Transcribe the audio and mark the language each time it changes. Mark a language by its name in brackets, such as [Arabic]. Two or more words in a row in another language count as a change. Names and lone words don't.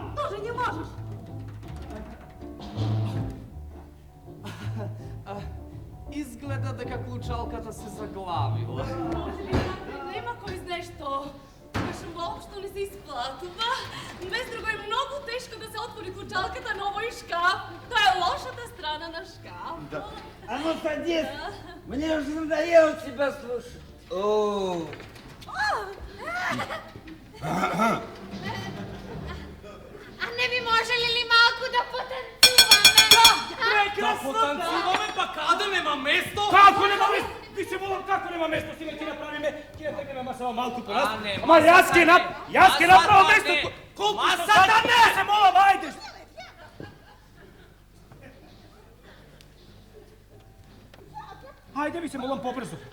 [Russian] Тоже не можешь. [Macedonian] Изгледа дека клучалката се заглавила. Може би нема кој знае што. Баш воопшто не се исплатува. Без друго е многу тешко да се отвори клучалката на овој шкаф. Тоа е лошата страна на шкаф. [Russian] А ну садись. Мне уже надоело тебя слушать. [Macedonian] О. А не би можеле ли малку да потанцуваме? Да потанцуваме, па каде нема место? Како нема место? Ви се молам, како нема место? Сега ќе направиме, ќе тргнеме масава малку по нас. не, Ама јас ќе направам Масата место. не. Колку Масата не. се молам, ајде. Ајде ви се молам побрзо.